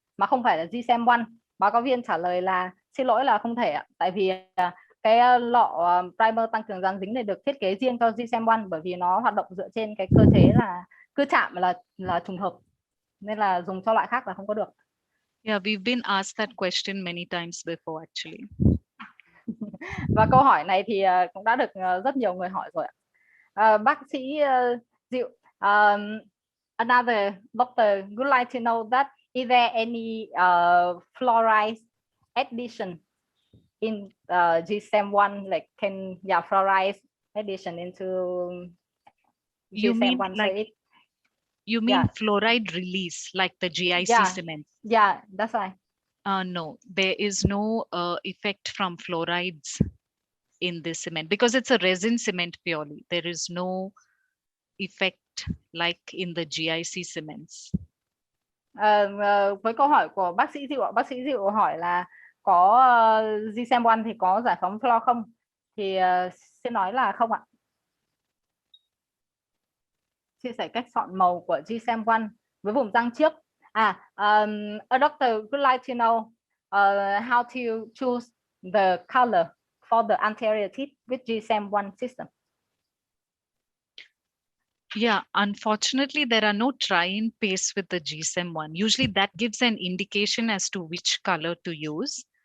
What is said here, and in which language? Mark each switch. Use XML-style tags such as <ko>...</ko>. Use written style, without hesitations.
<vi>Mà không phải là GSEM1. Báo cáo viên trả lời là xin lỗi là không thể ạ. Tại vì cái lọ primer tăng cường dán dính này được thiết kế riêng cho GSEM1, bởi vì nó hoạt động dựa trên cái cơ chế là cứ chạm là trùng hợp, nên là dùng cho loại khác là không có được.</vi> <en>Yeah, we've been asked that question many times before actually.</en> <vi>Và câu hỏi này thì cũng đã được rất nhiều người hỏi rồi ạ.</vi> <en>Bác sĩ Diệu, another doctor would like to know that is there any fluoride addition in GSEM1, like fluoride addition into GSEM1? You mean fluoride release, like the GIC cement? Yeah, that's right. No, there is no effect from fluorides in this cement because it's a resin cement purely. There is no effect like in the GIC cements.</en> <vi>Với câu hỏi của bác sĩ Diệu, bác sĩ Diệu hỏi là có GSEM1 thì có giải phóng fluor không? Thì xin nói là không ạ. Chia sẻ cách chọn màu của GSEM1 với vùng răng trước.</vi> <en>A doctor would like to know how to choose the color for the anterior teeth with GSEM1 system. Yeah, unfortunately, there are no try-in pastes with the GSEM1. Usually that gives an indication as to which color to use.</en>